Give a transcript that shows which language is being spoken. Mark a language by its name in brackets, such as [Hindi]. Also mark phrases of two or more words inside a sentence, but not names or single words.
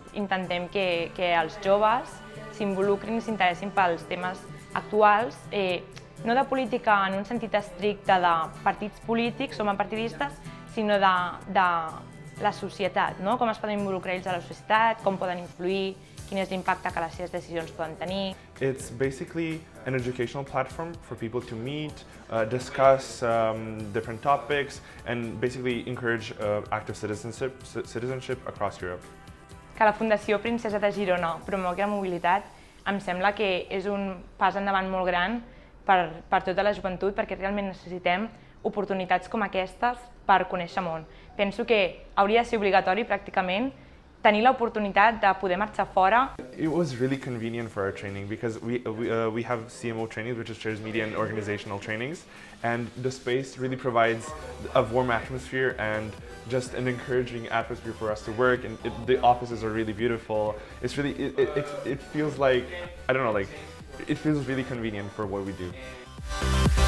[Catalan] intentem que els joves s'involucrin i s'interessin pels temes actuals, no de política en un sentit estricte de partits polítics o partidistes, sinó de la societat, no? Com es poden involucrar ells a la societat, com poden influir, quin és l'impacte que les seves decisions poden tenir. [English] It's basically an educational platform for people to meet, discuss different topics, and basically encourage active citizenship across Europe. [Catalan] Que la Fundació Princesa de Girona promogui la mobilitat em sembla que és un pas endavant molt gran per tota la joventut, perquè realment necessitem oportunitats com aquestes per conèixer món. Penso que hauria de ser obligatori pràcticament tenir l'oportunitat de poder marxar fora. [English] It was really convenient for our training because we have CMO trainings, which is Chairs Media and Organizational Trainings, and the space really provides a warm atmosphere and just an encouraging atmosphere for us to work, and the offices are really beautiful. It's really, it feels like, I don't know, like, it feels really convenient for what we do.